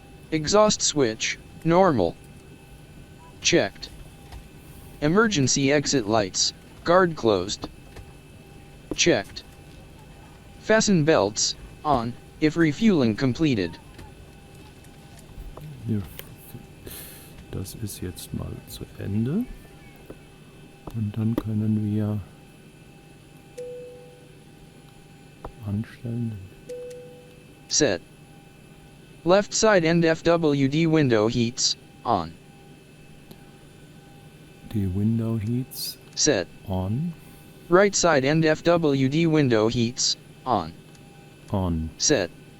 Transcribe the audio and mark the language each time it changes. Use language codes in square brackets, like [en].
[en] Exhaust switch, normal. Checked. Emergency exit lights, guard closed. Checked. Fasten belts, on, if refueling completed. [de] Hier. Das ist jetzt mal zu Ende. Und dann können wir anstellen. [en] Set. Left side end FWD window heats, on. [de] Die Window Heats [en] Set. on. Right side end FWD window heats, on. On. Set.